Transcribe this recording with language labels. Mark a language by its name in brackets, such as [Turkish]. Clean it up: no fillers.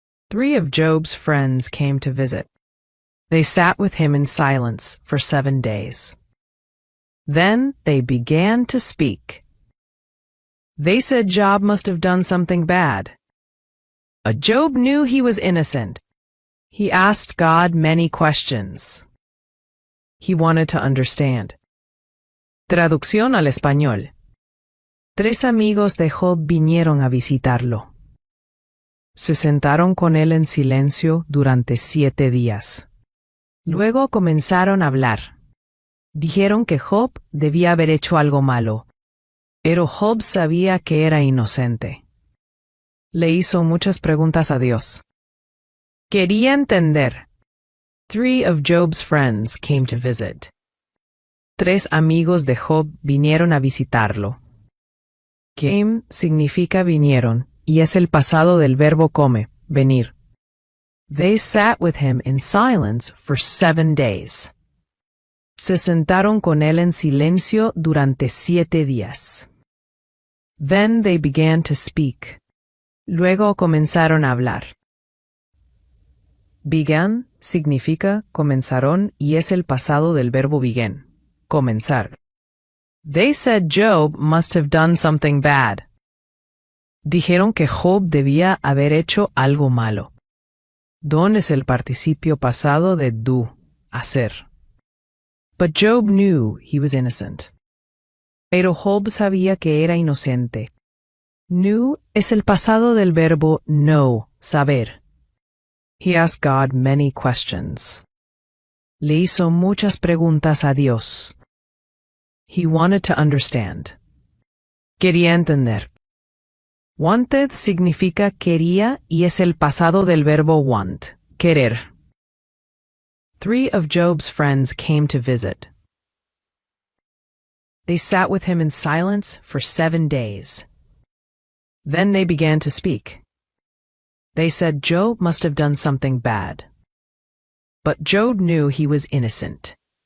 [English] 3 of Job's friends came to visit. They sat with him in silence for 7 days. Then they began to speak. They said Job must have done something bad. Job knew he was innocent. He asked God many questions. He wanted to understand. [Spanish] Traducción al español. 3 amigos de Job vinieron a visitarlo. Se sentaron con él en silencio durante 7 días. Luego comenzaron a hablar. Dijeron que Job debía haber hecho algo malo, pero Job sabía que era inocente. Le hizo muchas preguntas a Dios. Quería entender. [English] 3 of Job's friends came to visit. [Spanish] 3 amigos de Job vinieron a visitarlo. Came significa vinieron, y es el pasado del verbo come, venir. [English] They sat with him in silence for 7 days. [Spanish] Se sentaron con él en silencio durante 7 días. [English] Then they began to speak. [Spanish] Luego comenzaron a hablar. Began significa comenzaron y es el pasado del verbo begin, comenzar. [English] They said Job must have done something bad. [Spanish] Dijeron que Job debía haber hecho algo malo. Don es el participio pasado de do, hacer. [English] But Job knew he was innocent. [Spanish] Pero Job sabía que era inocente. Knew es el pasado del verbo know, saber. [English] He asked God many questions. [Spanish] Le hizo muchas preguntas a Dios. [English] He wanted to understand. [Spanish] Quería entender. Wanted significa quería y es el pasado del verbo want, querer. [English] 3 of Job's friends came to visit. They sat with him in silence for 7 days. Then they began to speak. They said Job must have done something bad. But Job knew he was innocent.